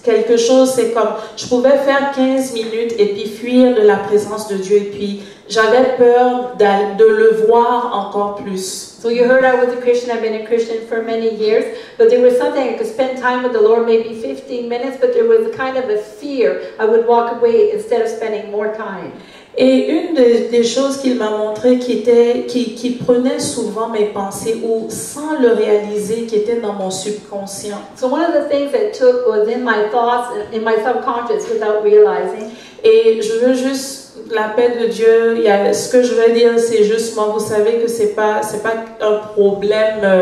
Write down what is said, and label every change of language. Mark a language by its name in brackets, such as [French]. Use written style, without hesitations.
[French] Quelque chose, c'est comme, je pouvais faire 15 minutes et puis fuir de la présence de Dieu, et puis j'avais peur de le voir encore plus. [English] So you heard I was a Christian. I've been a Christian for many years, but there was something, I could spend time with the Lord, maybe 15 minutes, but there was a kind of a fear. I would walk away instead of spending more time. [French] Et une des choses qu'il m'a montré qui prenait souvent mes pensées ou sans le réaliser, qui était dans mon subconscient. [English] So one of the things that took was in my thoughts, in my subconscious without realizing. [French] Et je veux juste la paix de Dieu. Ce que je veux dire, c'est juste moi. Vous savez que c'est pas un problème.